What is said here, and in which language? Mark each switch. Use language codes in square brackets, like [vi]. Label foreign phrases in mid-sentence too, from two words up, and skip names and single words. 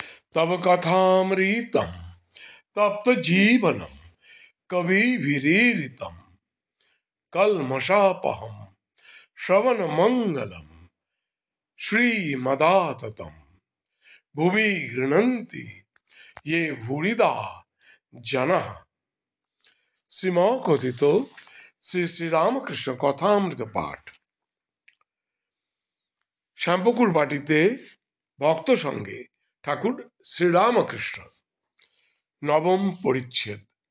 [sa] तव कथामृतम तप्त जीवनम कविभिरीरितम कल्मषापहम श्रवण मंगलम श्रीमदाततम भुवि गृह्णन्ति ये भूरिदा जनः। [bn] শ্রীমকথিত শ্রী শ্রীরামকৃষ্ণ কথামৃত পাঠ। শ্যামপুকুর বাটিতে ভক্ত সঙ্গে ঠাকুর শ্রীরামকৃষ্ণ, নবম পরিচ্ছেদ।